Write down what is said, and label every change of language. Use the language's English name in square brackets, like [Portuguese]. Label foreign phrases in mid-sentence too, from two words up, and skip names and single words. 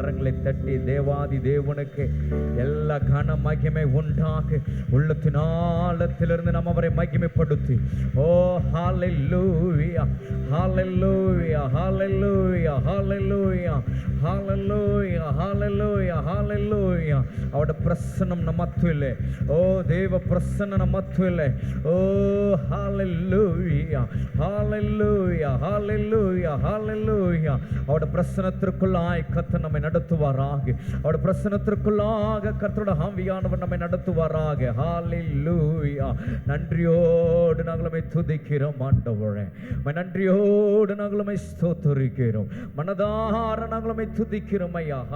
[Tamil] கரங்களை தட்டி தேவாதி தேவனுக்கு எல்லா கன மகிமை உண்டாக உள்ளத்தின் ஆழத்திலிருந்து நாம் அவரை மகிமைப்படுத்தி ஓ ஹல்லேலூயா ஹல்லேலூயா ஹல்லேலூயா ஹல்லேலூயா ஹல்லேலூயா ஹல்லேலூயா ஹல்லேலூயா அவருடைய பிரசன்னம் [Kannada] ನಮ್ಮ ಮಧ್ಯದಲ್ಲಿ ಓ ದೇವ ಪ್ರಸನ್ನ ನಮ್ಮ ಮಧ್ಯದಲ್ಲಿ ಓ [Tamil] ஹல்லேலூயா ஹல்லேலூயா ஹல்லேலூயா ஹல்லேலூயா அவருடைய பிரசன்னத்திற்குள்ளாய் கர்த்தர் நம்மை நடத்துவாராக அவருடைய பிரசன்னத்திற்குள்ளாக கர்த்தருடைய ஆவியானவர் நம்மை நடத்துவாராக ஹல்லேலூயா நன்றியோடு நாங்கள் உம்மை துதிக்கிறோம் ஆண்டவரே நன்றியோடு நாங்கள் உம்மை ஸ்தோத்திரிக்கிறோம் மனதார நாங்கள் உம்மை துதிக்கிறோம் ஐயா